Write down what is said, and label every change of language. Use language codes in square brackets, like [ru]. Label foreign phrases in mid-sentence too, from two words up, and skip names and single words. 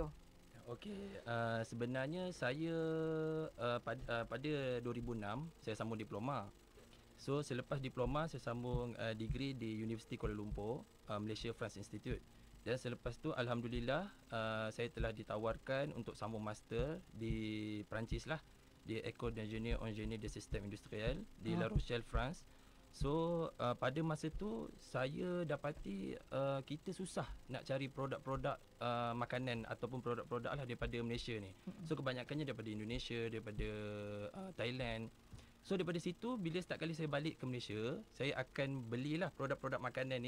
[ms] Okey, sebenarnya saya pada 2006 saya sambung diploma. So selepas diploma saya sambung degree di Universiti Kuala Lumpur, Malaysia France Institute. Dan selepas tu alhamdulillah saya telah ditawarkan untuk sambung master di Perancis lah, di École d'Ingénieur en Génie des Systèmes Industriels di La Rochelle, France. So pada masa tu saya dapati kita susah nak cari produk-produk makanan ataupun produk-produk lah daripada Malaysia ni. So kebanyakannya daripada Indonesia, daripada Thailand. So daripada situ bila setiap kali saya balik ke Malaysia, saya akan belilah produk-produk makanan ni.